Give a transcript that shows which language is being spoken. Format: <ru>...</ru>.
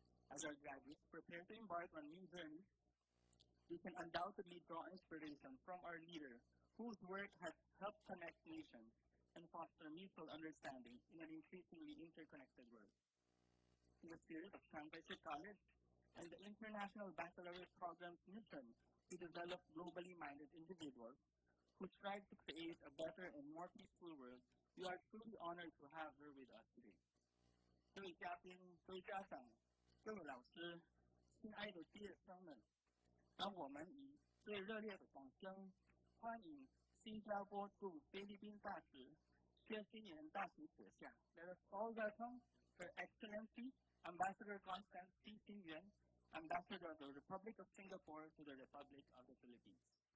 <en>As our graduates prepare to embark on new journeys, we can undoubtedly draw inspiration from our leader, whose work has helped connect nations and foster mutual understanding in an increasingly interconnected world. In the spirit of Shanghai College and the International Baccalaureate Program's mission to develop globally minded individuals who strive to create a better and more peaceful world, we are truly honored to have her with us today.</en> <zh>各位嘉宾、各位家长、各位老师、亲爱的毕业生们，让我们以最热烈的掌声欢迎新加坡驻菲律宾大使薛新妍大使阁下。</zh> <en>Let us all welcome Her Excellency Ambassador Constance C. Xin Yuan, Ambassador of the Republic of Singapore to the Republic of the Philippines.</en>